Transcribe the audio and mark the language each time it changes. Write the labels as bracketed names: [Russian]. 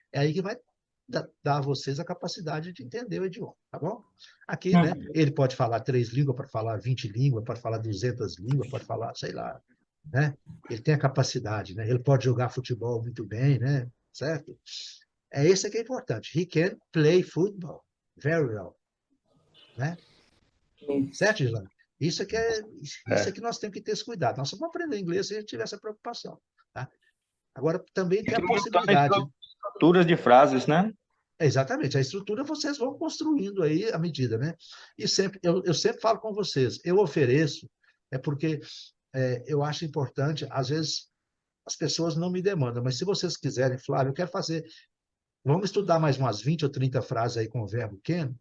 [Portuguese] É aí que vai dar a vocês a capacidade de entender o idioma, tá bom? Aqui, né? Ele pode falar 3 línguas, pode falar 20 línguas, pode falar 200 línguas, pode falar, sei lá, né? Ele tem a capacidade, né? Ele pode jogar futebol muito bem, né? Certo? É esse que é importante. [English] He can play football very well, né? [Portuguese] Certo, Islã? Isso é que nós temos que ter esse cuidado. Nós só vamos aprender inglês se a gente tiver essa preocupação, tá? Agora, também tem a possibilidade. Estruturas de frases, né? Exatamente, a estrutura vocês vão construindo aí à medida, né? E sempre, eu sempre falo com vocês, eu ofereço, é porque eu acho importante, às vezes as pessoas não me demandam, mas se vocês quiserem, Flávio, eu quero fazer, vamos estudar mais umas 20 ou 30 frases aí com o verbo can?